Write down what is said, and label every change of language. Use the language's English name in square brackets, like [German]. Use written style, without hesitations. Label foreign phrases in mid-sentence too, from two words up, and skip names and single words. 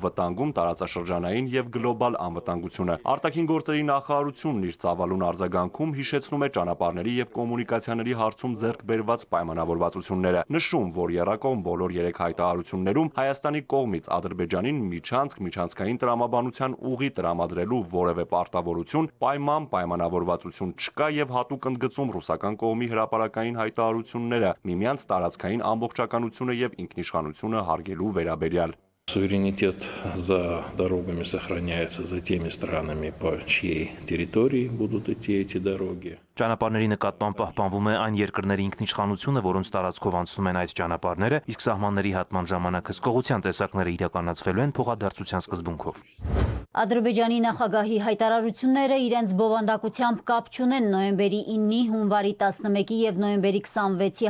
[Armenian] վտանգում տարածաշրջանային եւ գլոբալ անվտանգությունը։ Արտաքին գործերի նախարարությունն իր ծավալուն արձագանքում հիշեցնում է ճանապարհների եւ կոմունիկացիաների հարցում ձեռք բերված պայմանավորվածությունները, նշում, որ եռակողմ բոլոր 3 հայտարարություններում Հայաստանի կողմից Ադրբեջանին միջանցքային տրամաբանության ուղի տրամադրելու որևէ պարտավորություն, պայմանավորվածություն չկա եւ հատուկ ընդգծում ռուսական կողմի հրապարակային հայտարարությունները միմյանց տարածքային ամբողջականությունը եւ ինքնիշխանությունը հարգելու վերաբերյալ։ [Russian] Суверенитет за дорогами сохраняется за теми странами, по чьей территории будут идти эти дороги. [Armenian] Ճանապարհների նկատմամբ պահպանվում է այն երկրների ինքնիշխանությունը, որոնց տարածքով անցնում են այդ ճանապարհները, իսկ սահմանների հատման ժամանակ հսկողության տեսակները իրականացվելու են փոխադարձության սկզբունքով։ Ադրբեջանի նախագահի հայտարարությունները իրենց բովանդակությամբ կապ չունեն նոյեմբերի 9-ի, հունվարի 11-ի եւ նոյեմբերի 26-ի